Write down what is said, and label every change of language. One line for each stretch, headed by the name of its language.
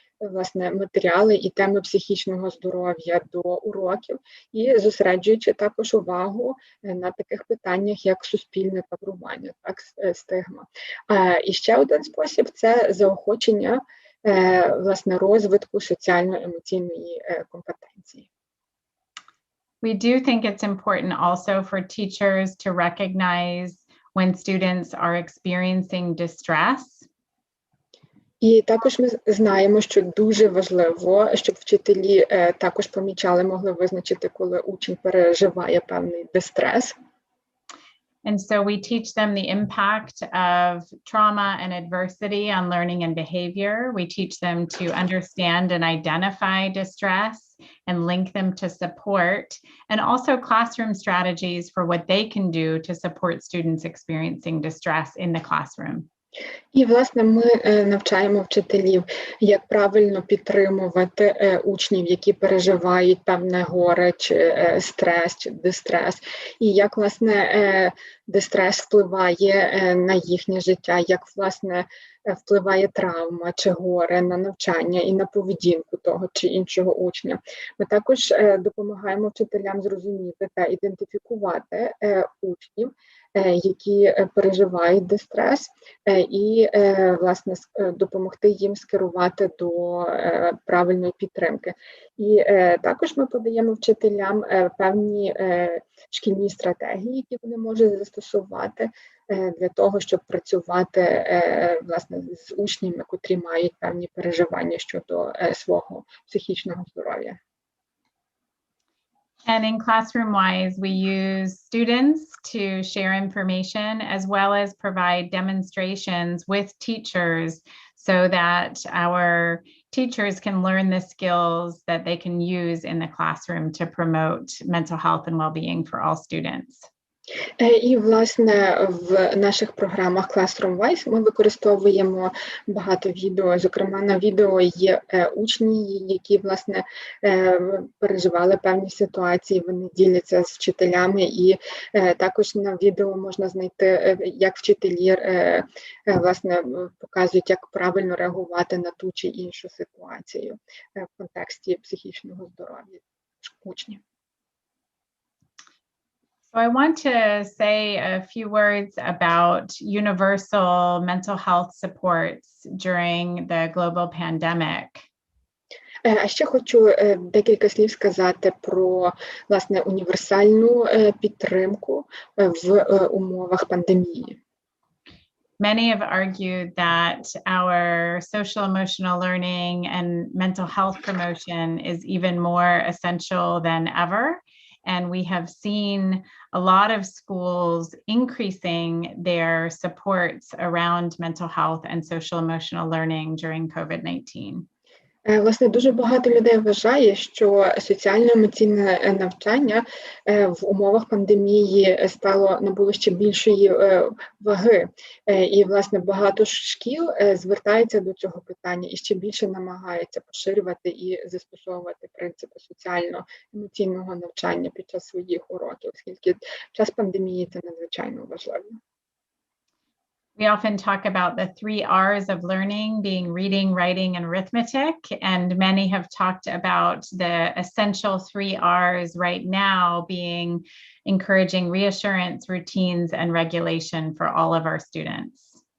Ukrainian: власне, матеріали і теми психічного здоров'я до уроків, і зосереджуючи також увагу на таких питаннях, як суспільне таборування, так, стигма. І ще один спосіб – це заохочення, власне, розвитку соціально-емоційної компетенції.
English: We do think it's important also for teachers to recognize when students are experiencing distress.
Ukrainian: І також ми знаємо, що дуже важливо, щоб вчителі також помічали, могли визначити, коли учень переживає певний дистрес.
English: And so we teach them the impact of trauma and adversity on learning and behavior. We teach them to understand and identify distress and link them to support, and also classroom strategies for what they can do to support students experiencing distress in the classroom.
Ukrainian: І, власне, ми навчаємо вчителів, як правильно підтримувати учнів, які переживають певне горе, чи стрес, чи дистрес, і як, власне, дистрес впливає на їхнє життя, як, власне, впливає травма чи горе на навчання і на поведінку того чи іншого учня. Ми також допомагаємо вчителям зрозуміти та ідентифікувати учнів, які переживають дистрес, і, власне, допомогти їм скерувати до правильної підтримки. І також ми подаємо вчителям певні шкільні стратегії, які вони можуть застосувати для того, щоб працювати, власне, з учнями, котрі мають певні переживання щодо свого психічного здоров'я.
English: And in classroom-wise, we use students to share information as well as provide demonstrations with teachers so that our teachers can learn the skills that they can use in the classroom to promote mental health and well-being for all students.
Ukrainian: І, власне, в наших програмах Classroom-wise ми використовуємо багато відео. Зокрема, на відео є учні, які, власне, переживали певні ситуації, вони діляться з вчителями, і також на відео можна знайти, як вчителі, власне, показують, як правильно реагувати на ту чи іншу ситуацію в контексті психічного здоров'я учнів.
English: So I want to say a few words about universal mental health supports during the global pandemic.
Ukrainian: А ще хочу декілька слів сказати про, власне, універсальну підтримку в умовах пандемії.
English: Many have argued that our social emotional learning and mental health promotion is even more essential than ever. And we have seen a lot of schools increasing their supports around mental health and social emotional learning during COVID-19.
Ukrainian: Власне, дуже багато людей вважає, що соціально-емоційне навчання в умовах пандемії набуло ще більшої ваги. І, власне, багато шкіл звертаються до цього питання і ще більше намагаються поширювати і застосовувати принципи соціально-емоційного навчання під час своїх уроків, оскільки в час пандемії це надзвичайно важливо.
English: We often talk about the 3 R's of learning being reading, writing, and arithmetic, and many have talked about the essential 3 R's right now being encouraging reassurance, routines, and regulation for all of our students.